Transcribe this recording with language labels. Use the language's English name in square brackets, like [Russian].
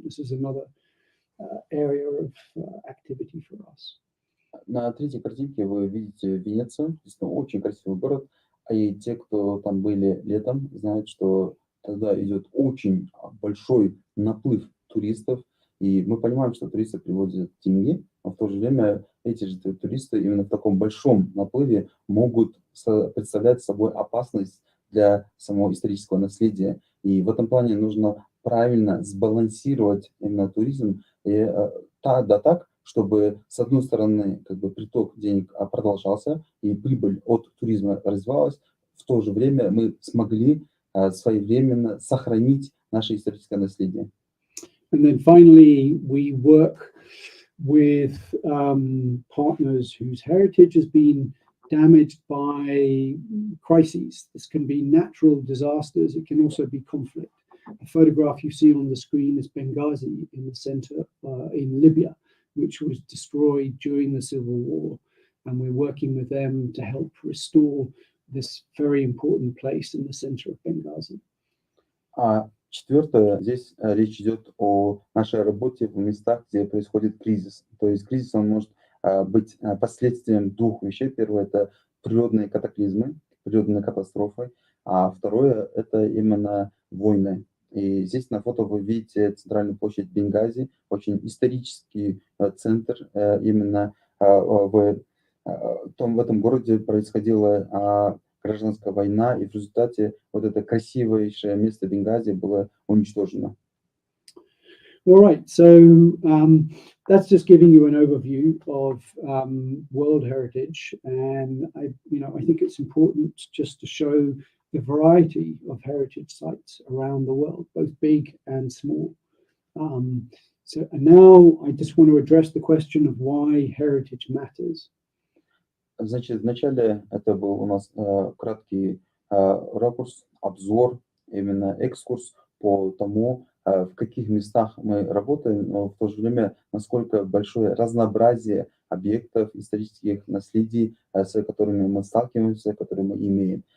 [English] This is another area of activity for us. [Russian] На третьей картинке вы видите Венецию, действительно очень красивый город, и те, кто там были летом, знают, что тогда идет очень большой наплыв туристов, и мы понимаем, что туристы привозят деньги, но в то же время эти же туристы именно в таком большом наплыве могут представлять собой опасность для самого исторического наследия. И в этом плане нужно правильно сбалансировать именно туризм так, чтобы с одной стороны как бы приток денег продолжался и прибыль от туризма развивалась, в то же время мы смогли своевременно сохранить наше историческое наследие. [English] And then finally, we work with partners whose heritage has been damaged by crises. This can be natural disasters. It can also be conflict. The photograph you see on the screen is Benghazi in the center in Libya, which was destroyed during the civil war. And we're working with them to help restore this very important place in the center of Benghazi. [Russian] Четвертое, здесь речь идет о нашей работе в местах, где происходит кризис. То есть кризис он может быть последствием двух вещей. Первое – это природные катаклизмы, природные катастрофы, а второе – это именно войны. И здесь на фото вы видите центральную площадь Бенгази, очень исторический центр. Именно в этом городе происходила гражданская война, и в результате вот это красивейшее место Бенгази было уничтожено. [English] All right, so that's just giving you an overview of World Heritage, and I think it's important just to show the variety of heritage sites around the world, both big and small. And now I just want to address the question of why heritage matters. [Russian] Значит, вначале это был у нас краткий ракурс, обзор, именно экскурс по тому, в каких местах мы работаем, но в то же время, насколько большое разнообразие объектов, исторических наследий, с которыми мы сталкиваемся, которые мы имеем.